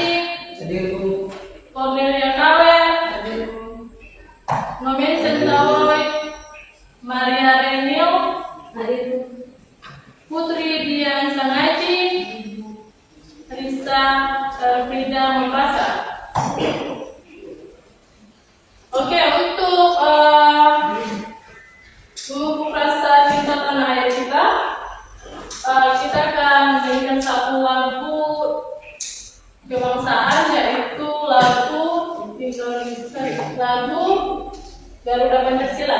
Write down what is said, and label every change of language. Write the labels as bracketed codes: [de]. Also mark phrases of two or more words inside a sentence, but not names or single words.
[id] Hadir, Bu. Cornelia Kawer, hadir Bu. Nomensen Saloy, Maria Renil, hadir Bu. Putri Dian Sangaji, Risa Frida Membrasa. Oke, untuk memupuk rasa cinta tanah air kita, kita akan menyanyikan satu lagu kebangsaan, yaitu lagu Garuda Pancasila.